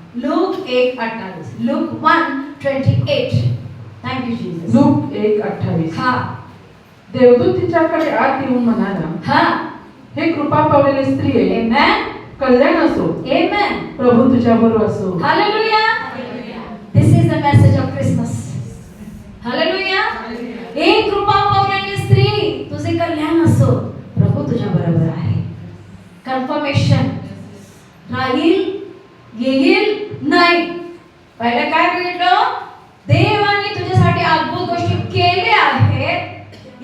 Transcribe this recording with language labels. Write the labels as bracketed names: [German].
[Marathi] Look 1:28, look 1:28. [English] Thank you Jesus. [Marathi] Look 1:28. देवदूत तिच्याकडे आत येऊन म्हणाला, हे कृपा पावलेली स्त्रिये, आमेन, कल्याण असो, आमेन, प्रभू तुझ्याबरोबर असो. Hallelujah. [English] This is the message of Christmas. [Marathi] Hallelujah. हे कृपा पावलेली स्त्री, तुझे कल्याण असो, प्रभू तुझ्याबरोबर आहे. कन्फर्मेशन राहील, येईल नाही. पहिलं काय बघितलं? देवाने तुझ्यासाठी अद्भुत गोष्टी केल्या आहेत.